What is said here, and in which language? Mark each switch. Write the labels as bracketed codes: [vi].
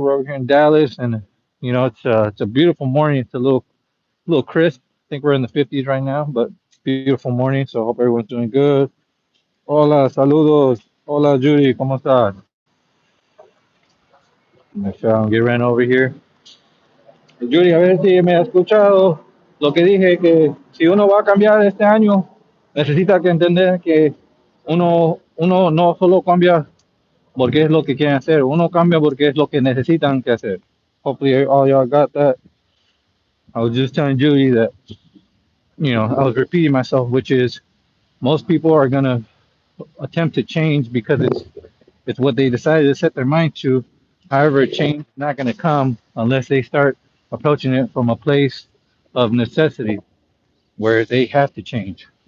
[en] We're over here in Dallas, and it's a beautiful morning. It's a little crisp. I think we're in the 50s right now, but beautiful morning. So I hope everyone's doing good. [es] Hola, saludos. Hola, Judy, ¿cómo estás? [en] Make sure I don't get ran over here. [es] Judy, a ver si me ha escuchado lo que dije, que si uno va a cambiar este año, necesita que entender que uno no solo cambia porque es lo que quieren hacer, uno cambia porque es lo que necesitan que hacer. [en] Hopefully all y'all got that. I was just telling Judy that, I was repeating myself, which is most people are gonna attempt to change because it's what they decided to set their mind to. However, change is not gonna come unless they start approaching it from a place of necessity where they have to change.